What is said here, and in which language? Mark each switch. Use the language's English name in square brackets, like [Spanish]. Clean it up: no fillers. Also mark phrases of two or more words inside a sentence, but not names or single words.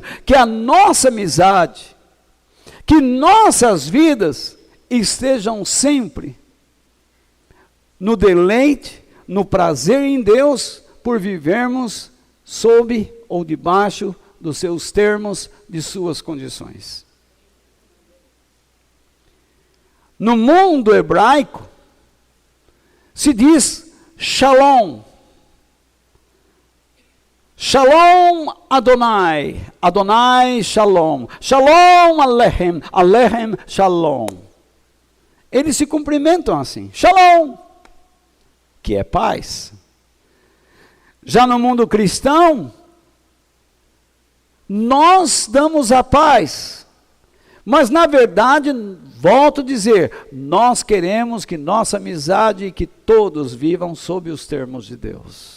[Portuguese] Que a nossa amizade, que nossas vidas estejam sempre no deleite, no prazer em Deus, por vivermos sob ou debaixo dos seus termos, de suas condições. No mundo hebraico, se diz Shalom. [Hebrew] שלום אדוני, אדוני שלום, שלום עליכם, עליכם שלום. [Portuguese] Eles se cumprimentam assim, Shalom, que é paz. Já no mundo cristão, nós damos a paz, mas na verdade, volto a dizer, nós queremos que nossa amizade e que todos vivam sob os termos de Deus.